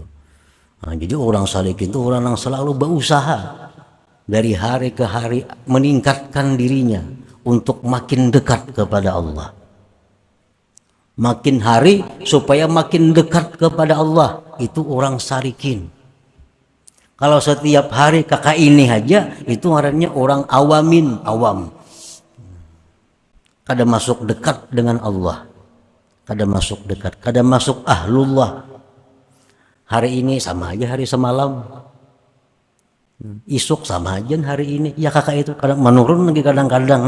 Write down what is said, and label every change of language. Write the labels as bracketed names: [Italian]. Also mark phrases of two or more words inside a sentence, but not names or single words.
[Indonesian] Nah, jadi orang salikin itu orang yang selalu berusaha dari hari ke hari meningkatkan dirinya untuk makin dekat kepada Allah. Makin hari supaya makin dekat kepada Allah, itu orang salikin. Kalau setiap hari kakak ini aja, itu ngarannya orang awamin, awam. [Banjar] Kada masuk dekat dengan Allah, kada masuk dekat, kada masuk ahlullah. Hari ini sama aja hari semalam, isuk sama aja hari ini, ya kakak itu kadang menurun lagi kadang-kadang.